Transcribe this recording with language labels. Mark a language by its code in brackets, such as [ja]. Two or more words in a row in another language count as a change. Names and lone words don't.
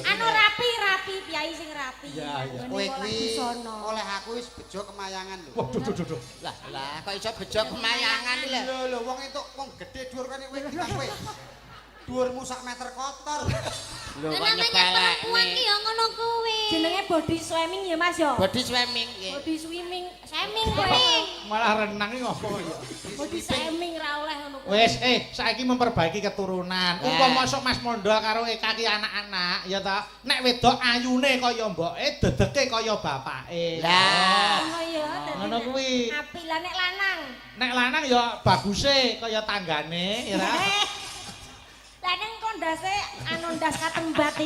[jv] Anu rapi, piyai sing rapi. Iya, iya. Kowe kuwi oleh aku wis bejo kemayangan lho. Waduh, duh. Lah kok iso bejo kemayangan iki lho. Lho wong entuk wong gedhe dhuwur kene kowe iki kowe. Dhuwurmu sak meter kotor. Lho kok [id] Namanya perempuan ki [jv] nyepelekne. ya ngono kuwi. Jenenge [en] body swimming [jv] ya Mas ya. [en] Body swimming nggih. Body swimming, [jv] Swimming kuwi. Malah renang iki ngopo ya. [en] body swimming [jv] ra oleh ngono kuwi. Wis, saiki [id] memperbaiki keturunan. [jv] Umpama sok Mas Mondo karo Eka ki anak-anak, ya ta. Nek wedok ayune kaya mboke, dedeke kaya bapake. Lah. Ngono ya, dadi Ngono kuwi. Apik lah nek lanang. Nek lanang ya baguse kaya tanggane, ya ta. Lah ning kondase anu ndas katembat iki.